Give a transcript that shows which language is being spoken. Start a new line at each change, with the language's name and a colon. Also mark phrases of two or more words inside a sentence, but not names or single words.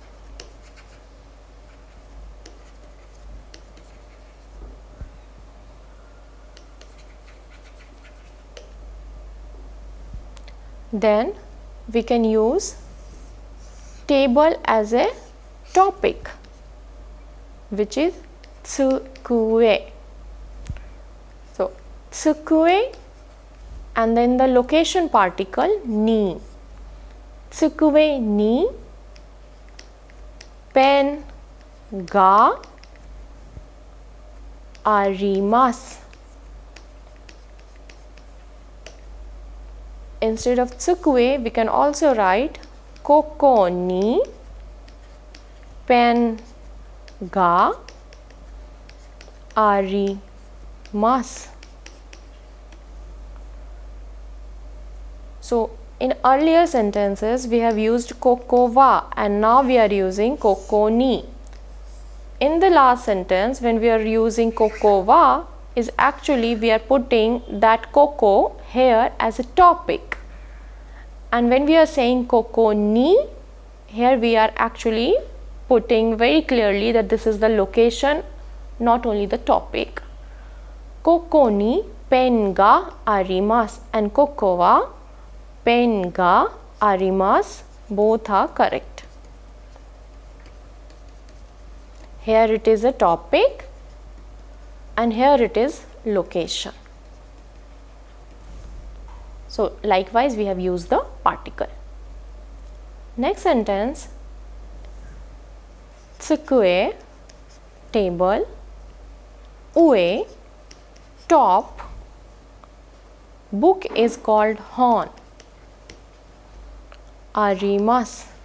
English: Then we can use table as a topic, which is tsukue. So, tsukue and then the location particle ni.
Japanese: Tsukue ni pen ga arimasu.
English: Instead of tsukue, we can also write
Japanese: koko ni pen ga arimasu.
English: So, in earlier sentences, we have used
Japanese: koko wa
English: and now we are using
Japanese: koko ni.
English: In the last sentence, when we are using
Japanese: koko wa,
English: is actually we are putting that koko here as a topic. And when we are saying
Japanese: koko ni,
English: here we are actually putting very clearly that this is the location, not only the topic.
Japanese: Koko ni pen ga arimasu and koko wa pen ga arimasu,
English: both are correct. Here it is a topic and here it is location. So, likewise we have used the particle. Next sentence, tsukue table, ue top, book is called hon, arimasu.